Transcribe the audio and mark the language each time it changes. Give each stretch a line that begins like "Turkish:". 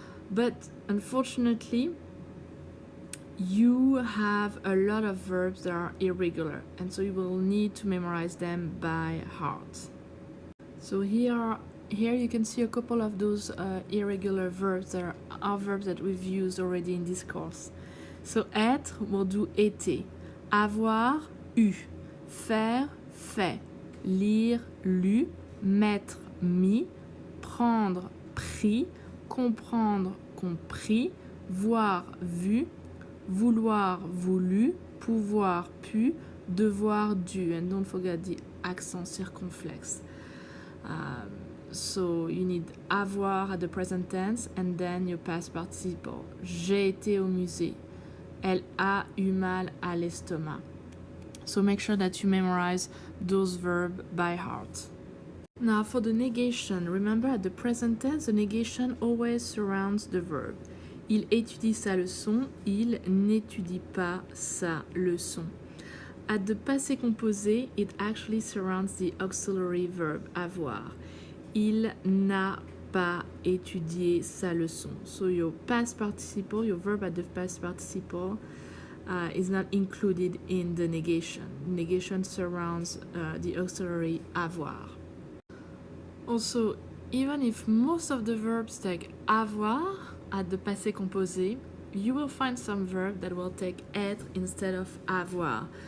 English: But unfortunately, you have a lot of verbs that are irregular, and so you will need to memorize them by heart. So here you can see a couple of those irregular verbs that are verbs that we've used already in this course.
French: So être will do été, avoir, eu, faire, fait, lire, lu, mettre, mis, prendre, pris, comprendre, compris, voir, vu, vouloir, voulu, pouvoir, pu, devoir, dû.
English: And don't forget the accent circonflexe. So you need avoir at the present tense and then your past participle.
French: J'ai été au musée. Elle a eu mal à l'estomac.
English: So make sure that you memorize those verbs by heart. Now for the negation, remember at the present tense, the negation always surrounds the verb.
French: Il étudie sa leçon, il n'étudie pas sa leçon.
English: At the passé composé, it actually surrounds the auxiliary verb avoir.
French: Il n'a pas étudié sa leçon.
English: So your past participle, your verb at the past participle is not included in the negation. Negation surrounds the auxiliary avoir. Also, even if most of the verbs take avoir at the passé composé, you will find some verb that will take être instead of avoir.